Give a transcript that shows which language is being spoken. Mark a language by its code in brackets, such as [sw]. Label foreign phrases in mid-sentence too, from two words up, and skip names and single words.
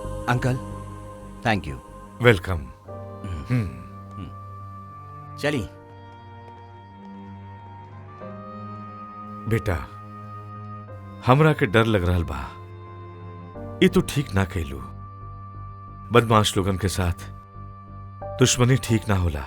[en] Uncle thank you. वेलकम। [bho] चलिए बेटा, हमरा के डर लग रहा बा। ये तो ठीक ना कहलू। बदमाश लोगन के साथ दुश्मनी ठीक ना होला।